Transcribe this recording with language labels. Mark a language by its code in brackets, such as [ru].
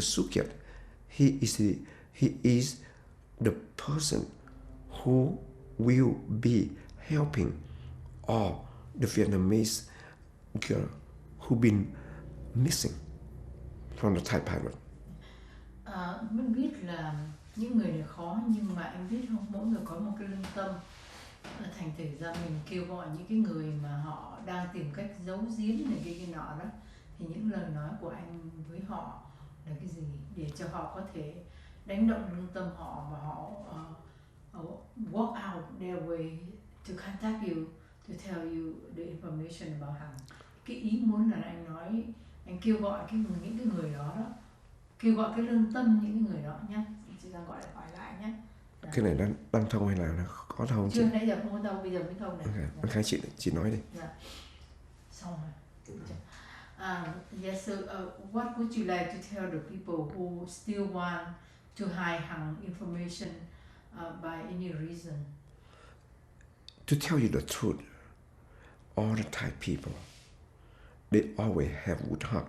[en] Sukyat, he is the person who will be helping all the Vietnamese girl who been missing from the Thai pirate. [vi] Mình biết là những người này khó, nhưng mà anh biết không, mỗi người có một cái lương tâm. Thành thử ra mình kêu gọi những cái người mà họ đang tìm cách giấu giếm này cái nọ đó, thì những lời nói của anh với họ là cái gì để cho họ có thể đánh động lương tâm họ và họ [en] walk out their way to contact you, to tell you the information about Hằng. [vi] Cái ý muốn là anh nói, anh kêu gọi những cái người đó, kêu gọi cái lương tâm những cái người đó nhé. Chị đang gọi lại nhé. Cái này đang thông hay là có thông? Chưa, nãy giờ không có thông, bây giờ mới thông này. Okay. Anh Khánh, chị nói đi. Dạ. Xong rồi. [en] Yes, so what would you like to tell the people who still want to hide Hằng information by any reason? To tell you the truth, all the Thai people, they always have good heart.